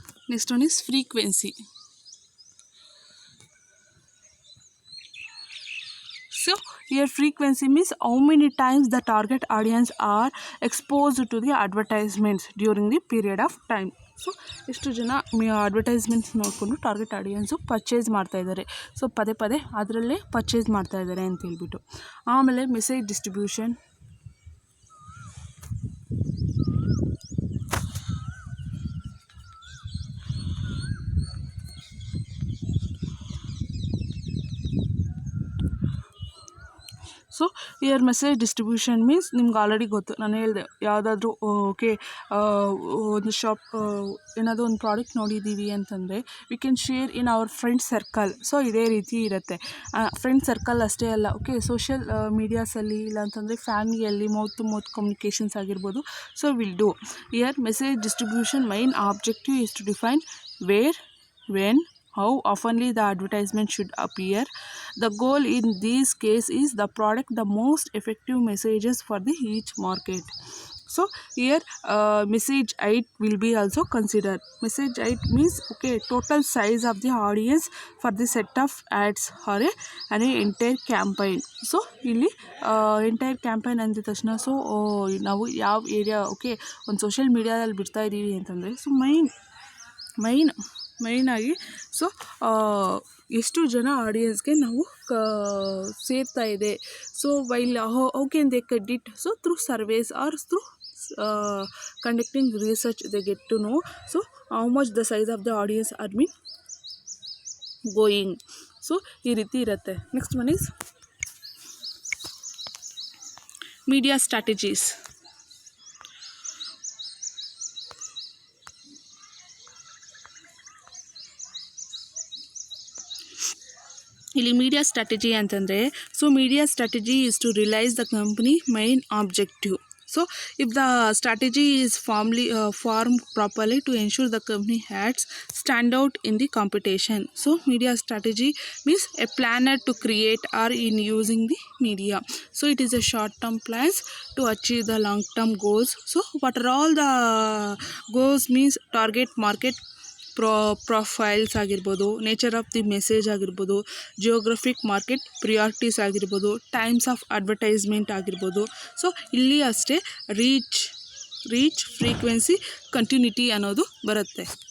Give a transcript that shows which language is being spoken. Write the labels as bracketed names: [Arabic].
[English] Next one is frequency. So So here frequency means how many times the target audience are exposed to the advertisements during the period of time. [Kannada] So ಎಷ್ಟು ಜನ advertisements ನೋಡಿಕೊಂಡು target audience purchase ಮಾಡ್ತಾಯಿದ್ದಾರೆ, so ಪದೇ ಪದೇ ಅದರಲ್ಲೇ purchase ಮಾಡ್ತಾಯಿದ್ದಾರೆ ಅಂತ ಹೇಳ್ಬಿಟ್ಟು. ಆಮೇಲೆ message distribution, so here message distribution means ನಿಮ್ಗೆ ಆಲ್ರೆಡಿ ಗೊತ್ತು, ನಾನು ಹೇಳಿದೆ ಯಾವುದಾದ್ರೂ ಓಕೆ ಒಂದು ಶಾಪ್ ಏನಾದರೂ ಒಂದು ಪ್ರಾಡಕ್ಟ್ ನೋಡಿದ್ದೀವಿ ಅಂತಂದರೆ [English] We can share in our friend circle. [Kannada] So ಇದೇ ರೀತಿ ಇರುತ್ತೆ. ಫ್ರೆಂಡ್ ಸರ್ಕಲ್ ಅಷ್ಟೇ ಅಲ್ಲ, ಓಕೆ ಸೋಷಿಯಲ್ ಮೀಡಿಯಾಸಲ್ಲಿ ಇಲ್ಲಾಂತಂದರೆ ಫ್ಯಾಮಿಲಿಯಲ್ಲಿ ಮೌತ್ ಟು ಮೌತ್ ಕಮ್ಯುನಿಕೇಷನ್ಸ್ ಆಗಿರ್ಬೋದು. [English] So will do ear message distribution main objective is to define where, when, how oftenly the advertisement should appear. The goal in this case is the product the most effective messages for the each market. So here message height will be also considered. Message height means okay total size of the audience for the set of ads or an entire campaign. [Kannada] So ಇಲ್ಲಿ entire campaign ಅಂದಿದ ತಕ್ಷಣ so ನಾವು ಯಾವ area okay ಒಂದು social ಮೀಡಿಯಾದಲ್ಲಿ ಬಿಡ್ತಾ ಇದ್ದೀವಿ ಅಂತಂದರೆ so ಮೈನಾಗಿ so ಎಷ್ಟು ಜನ ಆಡಿಯನ್ಸ್ಗೆ ನಾವು ಸೇರ್ತಾ ಇದೆ. [English] So while how can they get it? So through surveys or through conducting research they get to know so how much the size of the audience are mean going. So [Kannada] ಈ ರೀತಿ ಇರುತ್ತೆ. [English] Next one is media strategies. ಇಲ್ಲಿ media strategy ಅಂತಂದರೆ so media strategy is to realise the company main objective. So if the strategy is formed properly to ensure the company ads stand out in the competition. So media strategy means a planner to create or in using the media. So it is a short term plans to achieve the long term goals. So what are all the goals means target market profiles ಆಗಿರ್ಬೋದು, nature of the message ಆಗಿರ್ಬೋದು, geographic market priorities ಆಗಿರ್ಬೋದು, times of advertisement ಆಗಿರ್ಬೋದು. [Kannada] So ಇಲ್ಲಿ ಅಷ್ಟೇ reach frequency continuity ಅನ್ನೋದು ಬರುತ್ತೆ.